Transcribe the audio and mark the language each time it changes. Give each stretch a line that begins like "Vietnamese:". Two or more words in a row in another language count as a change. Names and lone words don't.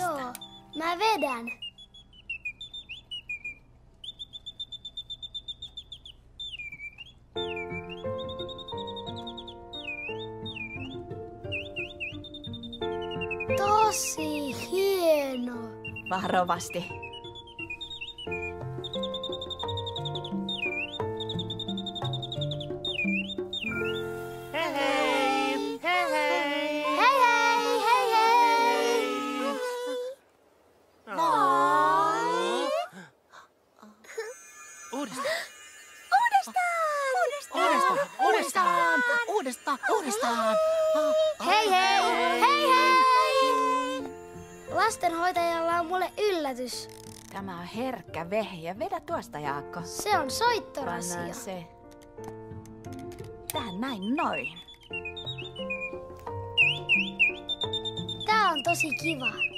Finnish: joo. Mä vedän. Tosi hieno. Varovasti. Hei hei! Hei hei! Hei hei, hei hei. Uudestaan. Hei hei, hei hei. Lastenhoitajalla on mulle yllätys. Tämä on herkkä vehjä. Vedä tuosta, Jaakko. Se on soittorasia. Pannaan se tähän näin noin. Tää on tosi kiva.